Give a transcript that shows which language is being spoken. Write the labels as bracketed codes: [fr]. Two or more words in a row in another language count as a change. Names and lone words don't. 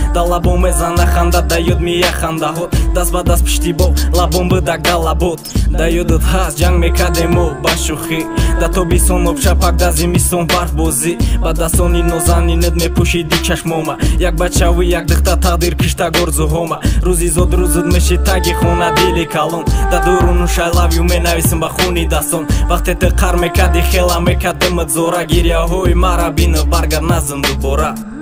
[tg] Да лабом мезана ханда, да ёд мея хандаҳо, даст ба даст пишти боб, лабом бидак да лабот. Да ёдат ҳаст, ҷанг мекардем мо ба шӯхӣ. Да тобисон обша пак, да зимистон барфбозӣ. Ба дастони нозанинет мепӯшидӣ чашмома. Як бачавӣ, як духта тақдир кишта горзуҳома. Рӯзи зод рӯзут меши таги хона дили калон. Да дуруну [en] I love you [tg] менависам ба хуни дастон. Вақте ту қар мекарди, хела мекард димат зора. Гиряҳои мара бина, баргар назм дубора.